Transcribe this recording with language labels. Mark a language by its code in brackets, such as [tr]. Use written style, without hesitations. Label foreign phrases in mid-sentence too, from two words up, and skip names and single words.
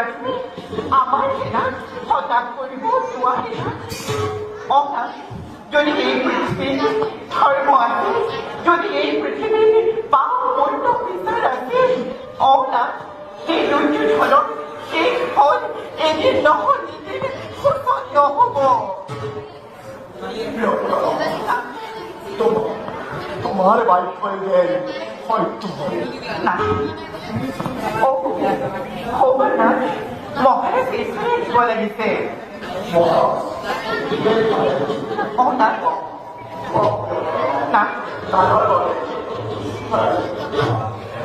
[as] আমাৰ সেনা সজাগ কৰিব নোৱাৰে অৰ্থাৎ যদি এই পৃথিৱীৰ ধৰ্ম আছে যদি এই পৃথিৱীৰ বা মূল্য বিচাৰ আছে অৰ্থাৎ সেই দুৰ্যোধনৰ শেষ ফল এদিন নহয় এদিন শোচনীয় হ'ব [bn] তোমার বাইক করবে হয়তো [as] না হ'ব না মহারাজ ঈশ্বৰে দিব লাগিছে না না